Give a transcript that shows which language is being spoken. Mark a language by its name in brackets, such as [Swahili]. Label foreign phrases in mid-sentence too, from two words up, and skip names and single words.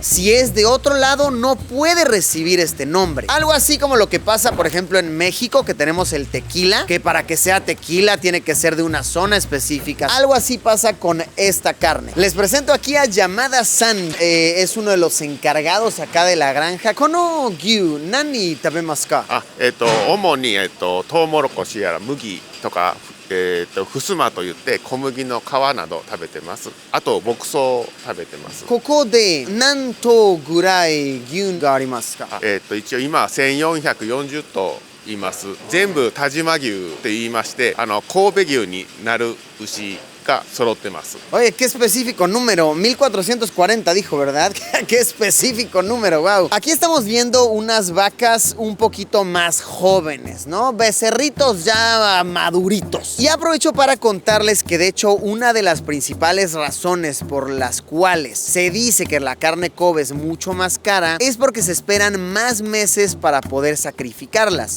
[Spanish] Si es de otro lado, no puede recibir este nombre. Algo así como lo que pasa, por ejemplo, en México, que tenemos el tequila, que para que sea tequila tiene que ser de una zona específica. Algo así pasa con esta carne. Les presento aquí a Yamada-san. Es uno de los encargados acá de la granja. [Japanese] この牛、何食べますか? 主にトウモロコシやら麦とかふすまといって小麦の皮など食べてます。あと牧草を食べてます。ここで何頭ぐらい牛がありますか？一応今1440頭います。全部但馬牛って言いまして、神戸牛になる牛 [Spanish] Oye, qué específico número, 1440 dijo, ¿verdad? Qué específico número, wow. Aquí estamos viendo unas vacas un poquito más jóvenes, ¿no? Becerritos ya maduritos. Y aprovecho para contarles que de hecho una de las principales razones por las cuales se dice que la carne Kobe es mucho más cara es porque se esperan más meses para poder sacrificarlas.